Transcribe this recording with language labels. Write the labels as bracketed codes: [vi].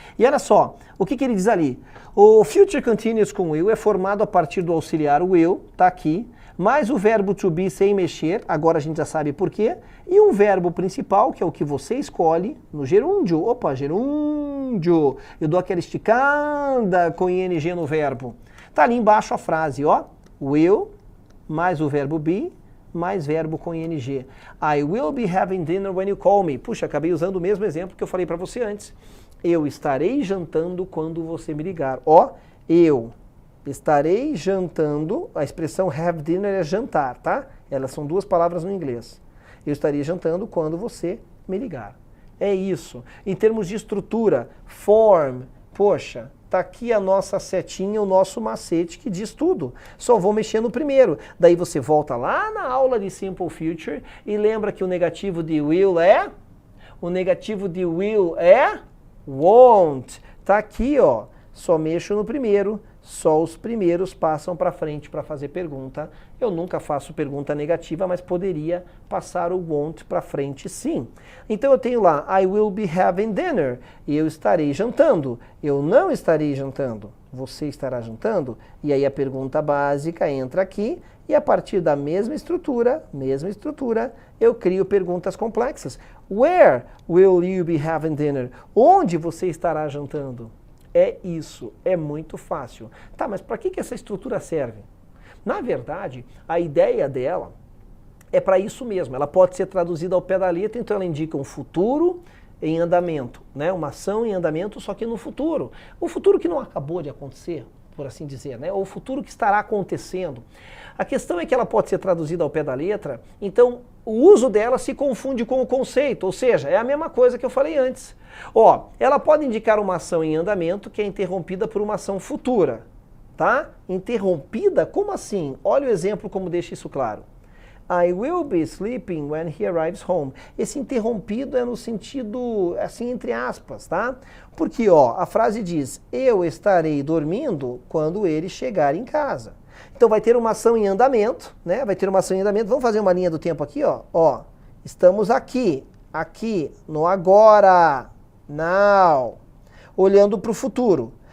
[pt] E olha só, o que ele diz ali? O future continuous com will é formado a partir do auxiliar will, tá aqui, mais o verbo to be sem mexer, agora a gente já sabe por quê, e um verbo principal, que é o que você escolhe, no gerúndio. Opa, gerúndio. Eu dou aquela esticada com ing no verbo. Tá ali embaixo a frase, ó. Will, mais o verbo be, mais verbo com ing. [en] I will be having dinner when you call me. [pt] Puxa, acabei usando o mesmo exemplo que eu falei para você antes. Eu estarei jantando quando você me ligar. Ó, eu estarei jantando, a expressão have dinner é jantar, tá? Elas são 2 palavras no inglês. Eu estarei jantando quando você me ligar. É isso. Em termos de estrutura, form, poxa, tá aqui a nossa setinha, o nosso macete que diz tudo. Só vou mexer no primeiro. Daí você volta lá na aula de Simple Future e lembra que o negativo de will é? O negativo de will é? Won't. Tá aqui, ó. Só mexo no primeiro, só os primeiros passam para frente para fazer pergunta. Eu nunca faço pergunta negativa, mas poderia passar o won't para frente sim. Então eu tenho lá, [en] I will be having dinner. [pt] Eu estarei jantando. Eu não estarei jantando. Você estará jantando? E aí a pergunta básica entra aqui e a partir da mesma estrutura, eu crio perguntas complexas. [en] Where will you be having dinner? [pt] Onde você estará jantando? É isso, é muito fácil. Tá, mas para que essa estrutura serve? Na verdade, a ideia dela é para isso mesmo. Ela pode ser traduzida ao pé da letra, então ela indica um futuro em andamento, né? Uma ação em andamento, só que no futuro. O futuro que não acabou de acontecer, por assim dizer, né? Ou o futuro que estará acontecendo. A questão é que ela pode ser traduzida ao pé da letra, então o uso dela se confunde com o conceito, ou seja, é a mesma coisa que eu falei antes. Ó, ela pode indicar uma ação em andamento que é interrompida por uma ação futura, tá? Interrompida? Como assim? Olha o exemplo como deixa isso claro. [en] I will be sleeping when he arrives home. [pt] Esse interrompido é no sentido, assim, entre aspas, tá? Porque, ó, a frase diz, eu estarei dormindo quando ele chegar em casa. Então vai ter uma ação em andamento, né? Vai ter uma ação em andamento. Vamos fazer uma linha do tempo aqui, ó. Ó, estamos aqui, no agora, now, olhando para o futuro.